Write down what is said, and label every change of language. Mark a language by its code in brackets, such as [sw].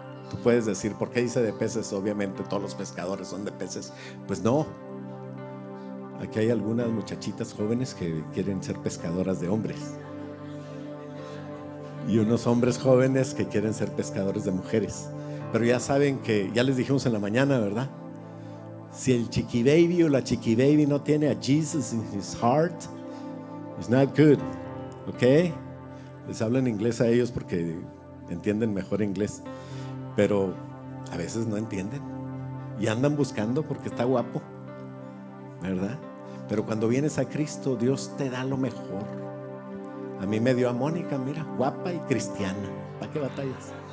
[es] Tú puedes decir: ¿por qué dice de peces? Obviamente todos los pescadores son de peces. Pues no. Aquí hay algunas muchachitas jóvenes que quieren ser pescadoras de hombres, y unos hombres jóvenes que quieren ser pescadores de mujeres. Pero ya saben que, ya les dijimos en la mañana, ¿verdad? Si el chiqui baby o la chiqui baby no tiene a Jesus [en] in his heart, it's not good. [es] ¿Ok? Les hablo en inglés a ellos porque entienden mejor inglés, pero a veces no entienden y andan buscando porque está guapo, ¿verdad? Pero cuando vienes a Cristo, Dios te da lo mejor. A mí me dio a Mónica, mira, guapa y cristiana. ¿Para qué batallas?